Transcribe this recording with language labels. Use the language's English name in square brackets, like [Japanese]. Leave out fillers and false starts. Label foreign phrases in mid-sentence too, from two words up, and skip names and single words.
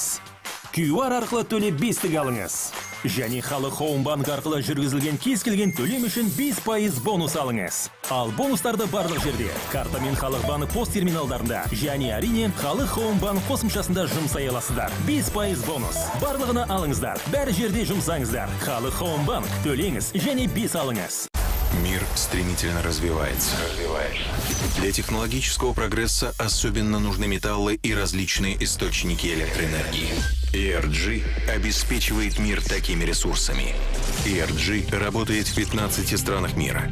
[Kazakh] QR арқылы төлеп 5-тік алыңыз. Және Халық Хоум банк арқылы жүргізілген кез келген төлем үшін 5% бонус алыңыз. Ал бонустарды барлық жерде, картамен Халық банк пост терминалдарында және әрине Халық Хоум банк қосымшасында жұмсай аласыздар. 5% бонус. Барлығына алыңыздар. Бәр жерде жұмсаңыздар. Халық Хоум банк төлеңіз және 5 алыңыз. [Russian] Мир стремительно развивается. Для технологического прогресса особенно нужны металлы и различные источники электроэнергии. ENG обеспечивает мир такими ресурсами. ENG работает в 15 странах мира.